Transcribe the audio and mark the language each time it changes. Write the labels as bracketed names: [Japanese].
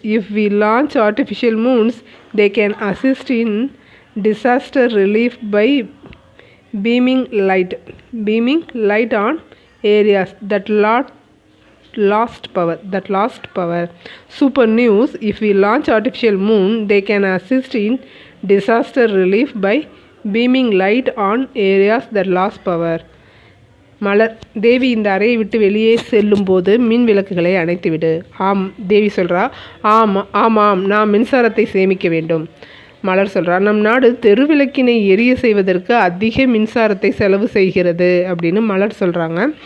[English] If we launch artificial moons they can assist in disaster relief by beaming light on areas that lost power. Super news, if we launch artificial moon, they can assist in disaster relief by beaming light on areas that lost power. [Tamil] மலர், தேவி இந்த அறையை விட்டு வெளியே செல்லும்போது மின் விளக்குகளை அணைத்துவிடு. தேவி சொல்கிறா, ஆமாம் நான் மின்சாரத்தை சேமிக்க வேண்டும். மலர் சொல்கிறா, நம் நாடு தெருவிளக்கினை எரிய செய்வதற்கு அதிக மின்சாரத்தை செலவு செய்கிறது அப்படின்னு மலர் சொல்கிறாங்க.